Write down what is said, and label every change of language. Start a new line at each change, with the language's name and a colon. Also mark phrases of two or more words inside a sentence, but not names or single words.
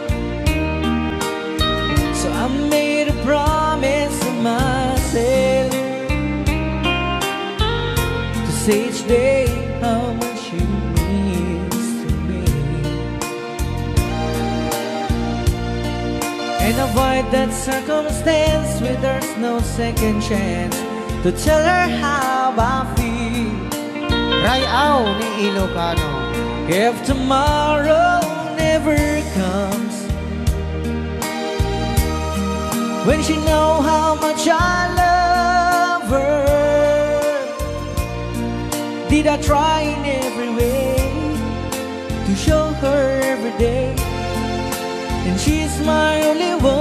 English: So I made a promise to myself to say each day how much you means to me, and avoid that circumstance where there's no second chance to tell her how I feel.
Iloko: Ray-Aw ni Ilocano.
English: If tomorrow never comes, when she know how much I love her, did I try in every way to show her every day, and she's my only